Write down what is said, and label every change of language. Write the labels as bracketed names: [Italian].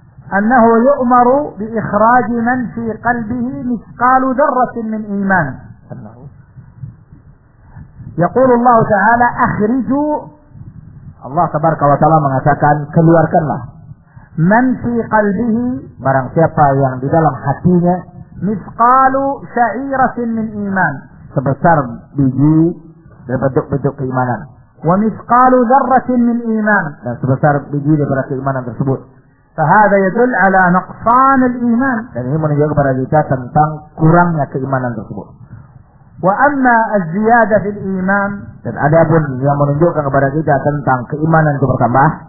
[Arabic] أنه يؤمر بإخراج من في قلبه مثقال ذرة من إيمان. يقول الله تعالى أخرجوا, [Indonesian] الله تبارك وتعالى mengatakan keluarkanlah, [Arabic] من في قلبه, [Indonesian] barang siapa yang di dalam hatinya, [Arabic] مثقال شعيرة من إيمان, [Indonesian] sebesar biji dari bentuk-bentuk keimanan, [Arabic] ومثقال ذرة من إيمان, [Indonesian] dan sebesar biji dari keimanan tersebut. [Arabic] فهذا يدل على نقصان الإيمان, [Indonesian] dan ini menunjukkan kepada kita tentang kurangnya keimanan tersebut. [Arabic] وأما الزيادة في الإيمان, [Indonesian] dan ada pun yang menunjukkan kepada kita tentang keimanan itu bertambah,